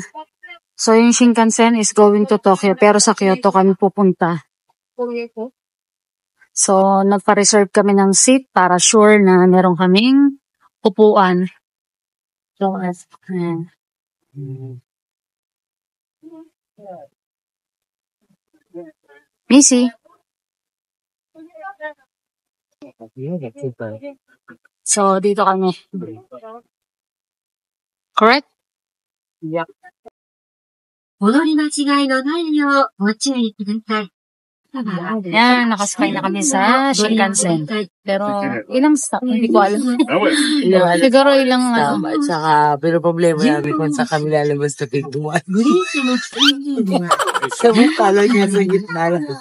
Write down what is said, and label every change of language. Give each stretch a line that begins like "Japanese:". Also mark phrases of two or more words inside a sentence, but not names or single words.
Filipino: So, yung Shinkansen
English: is going to Tokyo,
Filipino: pero sa Kyoto kami pupunta. So, nagpa-reserve kami ng seat para sure na meron kaming upuan. So, ayan. Missy? So, dito kami.
English: Correct? Yeah.
Japanese: 戻り間違いのないようご注意ください。
Filipino: Yan, nakasakay na kami sa Shinkansen. Pero, ilang stop? Hindi ko alam. Siguro ilang At saka, pero problema namin kung sa kami lalabas na pintuan. Sabi pala niya sa gitna lang.